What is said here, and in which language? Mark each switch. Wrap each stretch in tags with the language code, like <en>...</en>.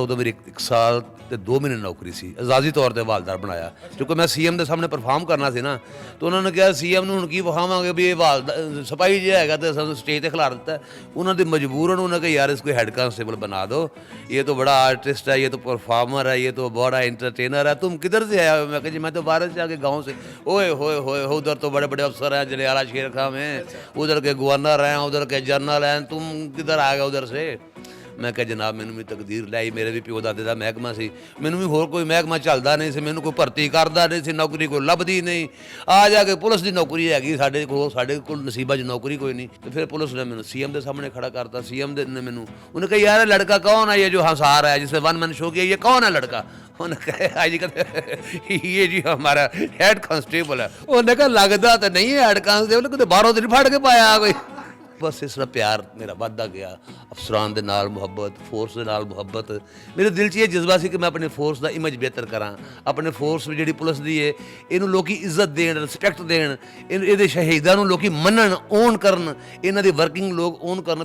<pa>ਉਦੋਂ ਮੇਰੀ 1 ਸਾਲ ਤੇ 2 ਮਹੀਨੇ ਨੌਕਰੀ ਸੀ, ਆਜ਼ਾਦੀ ਤੌਰ ਤੇ ਹਵਾਲਦਾਰ ਬਣਾਇਆ ਕਿਉਂਕਿ ਮੈਂ ਸੀਐਮ ਦੇ ਸਾਹਮਣੇ ਪਰਫਾਰਮ ਕਰਨਾ ਸੀ ਨਾ। ਤਾਂ ਉਹਨਾਂ ਨੇ ਕਿਹਾ ਸੀਐਮ ਨੂੰ ਹੁਣ ਕੀ ਵਿਖਾਵਾਂਗੇ ਵੀ ਇਹ ਹਵਾਲਦਾਰ ਸਿਪਾਹੀ ਜਿਹਾ ਹੈਗਾ ਤੇ ਸਾਨੂੰ ਸਟੇਜ ਤੇ ਖਿਲਾਰ ਦਿੱਤਾ। ਉਹਨਾਂ ਦੇ ਮਜਬੂਰਨ ਉਹਨਾਂ ਕਿ ਯਾਰ</pa> <hi>इसको हेड कांस्टेबल बना दो, ये तो बड़ा आर्टिस्ट है, ये तो परफॉर्मर है, ये तो बड़ा एंटरटेनर है, तुम किधर से आया हो? मैं कहा जी मैं तो भारत से आके गाँव से। ओए होए होए उधर तो बड़े बड़े अफसर हैं, जलियाला शेर खां में, उधर के गवर्नर हैं, उधर के जनरल हैं, तुम किधर आ गए उधर से?</hi> <pa>ਮੈਂ ਕਿਹਾ ਜਨਾਬ ਮੈਨੂੰ ਵੀ ਤਕਦੀਰ ਲਈ, ਮੇਰੇ ਵੀ ਪਿਓ ਦਾਦੇ ਦਾ ਮਹਿਕਮਾ ਸੀ, ਮੈਨੂੰ ਵੀ ਹੋਰ ਕੋਈ ਮਹਿਕਮਾ ਚੱਲਦਾ ਨਹੀਂ ਸੀ, ਮੈਨੂੰ ਕੋਈ ਭਰਤੀ ਕਰਦਾ ਨਹੀਂ ਸੀ, ਨੌਕਰੀ ਕੋਈ ਲੱਭਦੀ ਨਹੀਂ। ਆ ਜਾ ਕੇ ਪੁਲਿਸ ਦੀ ਨੌਕਰੀ ਹੈਗੀ ਸਾਡੇ ਕੋਲ ਨਸੀਬਾਂ 'ਚ ਨੌਕਰੀ ਕੋਈ ਨਹੀਂ। ਤੇ ਫਿਰ ਪੁਲਿਸ ਨੇ ਮੈਨੂੰ ਸੀਐਮ ਦੇ ਸਾਹਮਣੇ ਖੜਾ ਕਰਤਾ। ਸੀਐਮ ਨੇ ਮੈਨੂੰ ਉਹਨੇ ਕਿਹਾ ਯਾਰ ਲੜਕਾ</pa> <hi>ਕੌन है ये जो हंसा रहा है, जिसने वन मैन शो किया, ये कौन है लड़का? उन्होंने कहा जी कहते ये जी हमारा हेड कांस्टेबल है। उन्होंने कहा लगता तो नहीं है हेड कांस्टेबल, कितने बाहरों तो नहीं फट के पाया कोई। बस इस तरह प्यार मेरा</hi> <pa>ਵੱਧਦਾ ਗਿਆ, ਅਫਸਰਾਂ ਦੇ ਨਾਲ ਮੁਹੱਬਤ, ਫੋਰਸ ਦੇ ਨਾਲ ਮੁਹੱਬਤ। ਮੇਰੇ ਦਿਲ 'ਚ ਇਹ ਜਜ਼ਬਾ ਸੀ ਕਿ ਮੈਂ ਆਪਣੇ ਫੋਰਸ ਦਾ ਇਮੇਜ ਬਿਹਤਰ ਕਰਾਂ, ਆਪਣੇ ਫੋਰਸ ਵਿੱਚ ਜਿਹੜੀ ਪੁਲਿਸ ਦੀ ਹੈ ਇਹਨੂੰ ਲੋਕੀ ਇੱਜ਼ਤ ਦੇਣ, ਰਿਸਪੈਕਟ ਦੇਣ, ਇਹਦੇ ਸ਼ਹੀਦਾਂ ਨੂੰ ਲੋਕੀ ਮੰਨਣ, ਓਨ ਕਰਨ, ਇਹਨਾਂ ਦੀ ਵਰਕਿੰਗ ਲੋਕ ਓਨ ਕਰਨ।</pa>